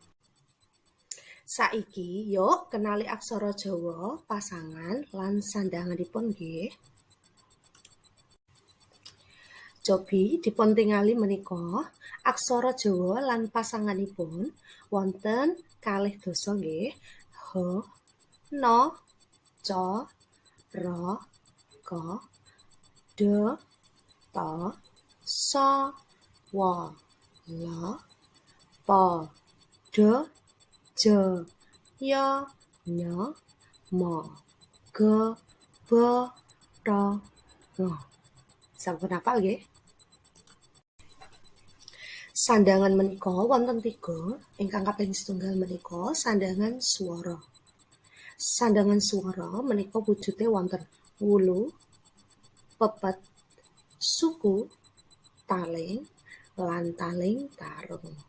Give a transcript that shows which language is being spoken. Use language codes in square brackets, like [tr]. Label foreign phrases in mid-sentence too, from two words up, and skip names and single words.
[jv] Saiki yuk kenali aksara Jawa, pasangan lan sandhanganipun nggih. Cobi dipun tingali menika aksara Jawa lan pasanganipun wonten kalih dasa nggih. Ha, na, ca, ra, ka, da, ta, sa, wa, la, pa, da, ja, ya, nya, ma, ga, ba, ra, nga. Sampun hafal nggih? Sandhangan menika wonten 3, ingkang kaping 1 menika sandhangan swara. Sandhangan swara menika wujude wonten wulu, pepet, suku, taling, lan taling tarung.